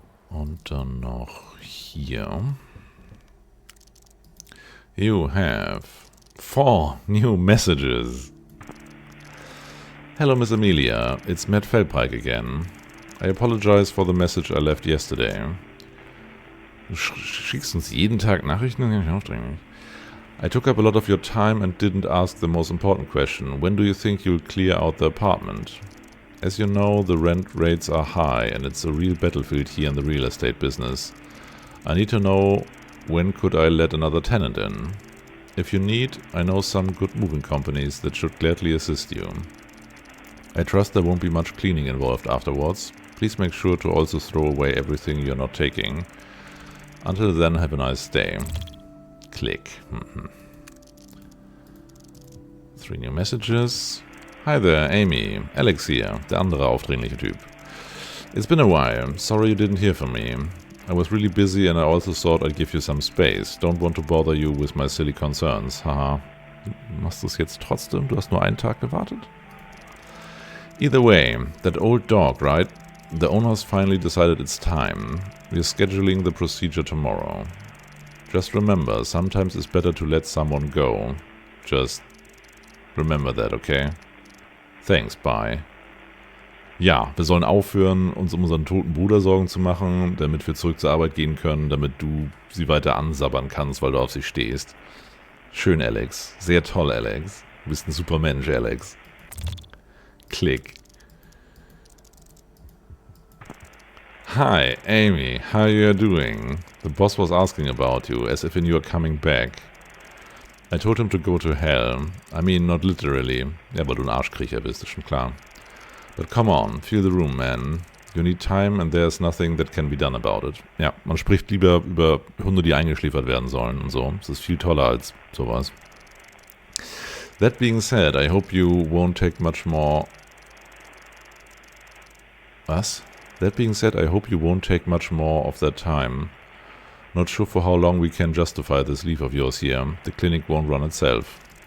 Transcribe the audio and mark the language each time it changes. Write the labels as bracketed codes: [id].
[de] Und dann noch hier. [en] You have 4 new messages. Hello, Miss Amelia. It's Matt Feldpike again. I apologize for the message I left yesterday. [de] Du schickst uns jeden Tag Nachrichten? Das kann ich aufdringlich. [en] I took up a lot of your time and didn't ask the most important question. When do you think you'll clear out the apartment? As you know, the rent rates are high and it's a real battlefield here in the real estate business. I need to know, when could I let another tenant in? If you need, I know some good moving companies that should gladly assist you. I trust there won't be much cleaning involved afterwards. Please make sure to also throw away everything you're not taking. Until then, have a nice day. Click. 3 new messages. Hi there, Amy. Alex here, [de] der andere aufdringliche Typ. [en] It's been a while. Sorry you didn't hear from me. I was really busy and I also thought I'd give you some space. Don't want to bother you with my silly concerns. Haha. [de] Machst du es jetzt trotzdem? Du hast nur einen Tag gewartet? [en] Either way, that old dog, right? The owners finally decided it's time. We're scheduling the procedure tomorrow. Just remember, sometimes it's better to let someone go. Just remember that, okay? Thanks, bye. [de] Ja, wir sollen aufhören, uns um unseren toten Bruder Sorgen zu machen, damit wir zurück zur Arbeit gehen können, damit du sie weiter ansabbern kannst, weil du auf sie stehst. Schön, Alex. Sehr toll, Alex. Du bist ein super Mensch, Alex. Klick. [en] Hi, Amy. How you doing? The boss was asking about you, as if you are coming back. I told him to go to hell. I mean, not literally. [de] Ja, weil du ein Arschkriecher bist, ist schon klar. [en] But come on, feel the room, man. You need time and there's nothing that can be done about it. [de] Ja, man spricht lieber über Hunde, die eingeschläfert werden sollen und so. Das ist viel toller als sowas. [en] That being said, I hope you won't take much more... [de] Was? [en] That being said, I hope you won't take much more of that time. Not sure for how long we can justify this leave of yours here. The clinic won't run itself.